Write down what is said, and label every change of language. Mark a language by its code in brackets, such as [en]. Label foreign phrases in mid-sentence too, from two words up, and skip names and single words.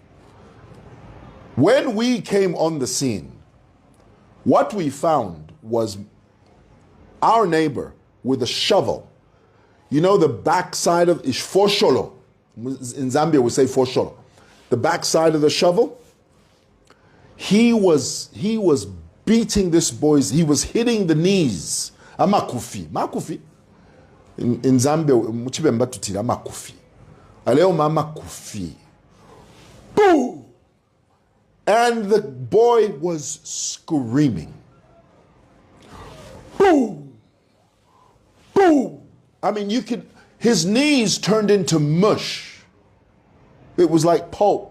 [en] When we came on the scene, what we found was our neighbor with a shovel. You know the backside of fosholo. In Zambia we say fosholo. The backside of the shovel. He was beating this boy's, he was hitting the knees. [bem] Amakufi. Makufi. In Zambia, muchibemba tutira makufi. Aleo mama kufi. Boo! [en] And the boy was screaming. Boo! Boo! I mean, you could, his knees turned into mush. It was like pulp.